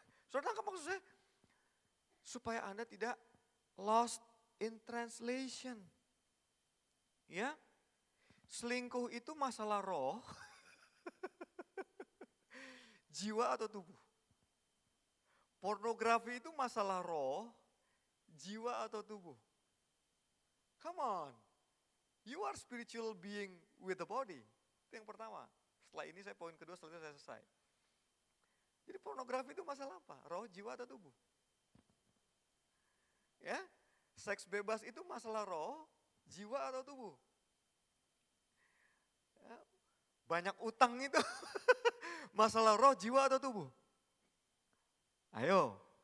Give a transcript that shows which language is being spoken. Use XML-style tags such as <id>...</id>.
<id>Saudara nangkap maksud saya? Supaya Anda tidak</id> <en>lost in translation.</en> <id>Ya, selingkuh itu masalah roh, jiwa atau tubuh. Pornografi itu masalah roh, jiwa atau tubuh.</id> <en>Come on, you are spiritual being with the body.</en> <id>Itu yang pertama. Setelah ini saya poin kedua, setelah itu saya selesai. Jadi pornografi itu masalah apa? Roh, jiwa atau tubuh? Ya, seks bebas itu masalah roh, jiwa atau tubuh? Ya, banyak utang itu masalah roh, jiwa atau tubuh? Ayo.</id>